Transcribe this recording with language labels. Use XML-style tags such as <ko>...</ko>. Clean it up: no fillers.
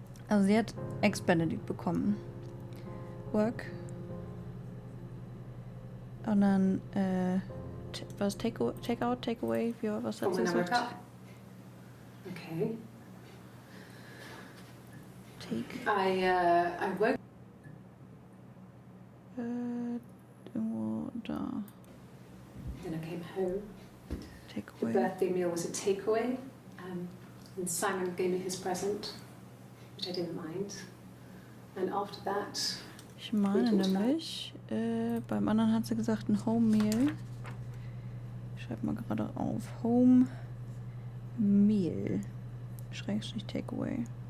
<de>Also sie hat Ex-Benedict bekommen.</de> <en>Work.</en> <de>Und dann, was Take-out, Take-away? Was hat sie gesagt? Okay.</de> <en>Take. I woke.</en> <de>Irgendwo da.</de> <en>Then I came home. The Take-away. birthday meal was a takeaway. And Simon gave me his present, which I didn't mind. And after that,</en> <de>Ich meine nämlich, beim anderen hat sie gesagt ein Home Meal. Ich schreibe mal gerade auf. Home Meal. Schrägstrich Takeaway.</de>